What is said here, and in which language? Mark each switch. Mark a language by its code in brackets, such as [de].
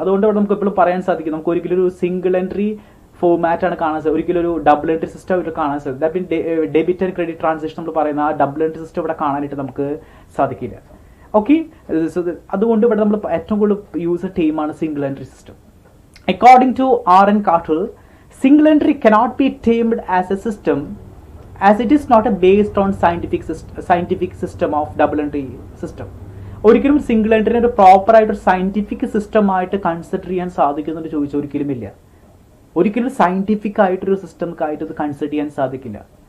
[ml] അതുകൊണ്ട് ഇവിടെ നമുക്ക് എപ്പോഴും പറയാൻ സാധിക്കും നമുക്ക് ഒരിക്കലും ഒരു സിംഗിൾ എൻട്രി ഫോർമാറ്റ് ആണ് കാണാൻ സാധിക്കും. ഒരിക്കലും ഒരു ഡബിൾ എൻട്രി സിസ്റ്റം ഇവിടെ കാണാൻ സാധിക്കും. [en] that mean debit and credit transaction [ml] നമ്മൾ പറയുന്ന ആ ഡബിൾ എൻട്രി സിസ്റ്റം ഇവിടെ കാണാനായിട്ട് നമുക്ക് സാധിക്കില്ല. ഓക്കെ, അതുകൊണ്ട് ഇവിടെ നമ്മൾ ഏറ്റവും കൂടുതൽ യൂസ് ടീമാണ് single entry system. [en] According to R.N. Carter, single entry cannot be tamed as a system as it is not based on scientific system of double entry system. [ml] ഒരിക്കലും സിംഗിൾ എൻട്രിനെ ഒരു പ്രോപ്പർ ആയിട്ട് ഒരു സയന്റിഫിക് സിസ്റ്റമായിട്ട് കൺസിഡർ ചെയ്യാൻ സാധിക്കുന്നുണ്ട് ചോദിച്ചാൽ ഒരിക്കലും ഇല്ല. ഒരിക്കലും സയന്റിഫിക് ആയിട്ടൊരു സിസ്റ്റംക്കായിട്ട് ഇത് കൺസിഡർ ചെയ്യാൻ സാധിക്കില്ല.